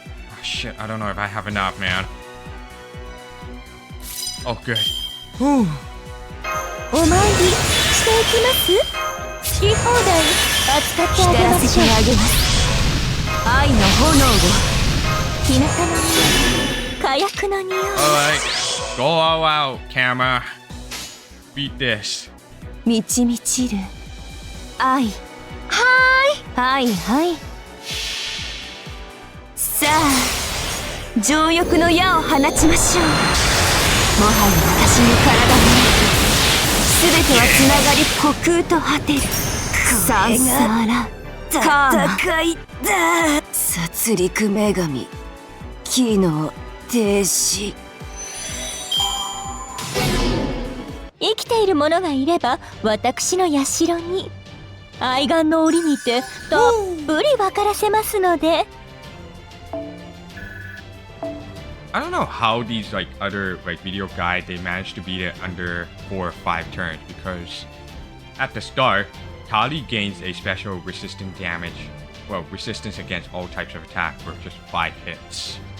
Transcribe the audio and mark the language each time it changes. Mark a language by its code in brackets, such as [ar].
[en] Oh, shit, I don't know if I have enough, man. Oh, good. [ja] お参りしていきます。好き放題扱ってあげましょう。愛の炎を。日向の匂い、火薬の匂い。 [en] Alright, go all out, camera. Beat this. [ja] 満ち満ちる愛。はいはい。さあ情欲の矢を放ちましょう。もはや私に体がなく全てはつながり虚空と果てる。サンサーラカーマいだ。殺戮女神機能停止。生きている者がいれば私の社に愛玩の折にてたっぷり分からせますので。 [en] I don't know how these like other like video guides they managed to beat it under 4 or 5 turns because at the start Tali gains a special resistant damage, well resistance against all types of attack for just 5 hits.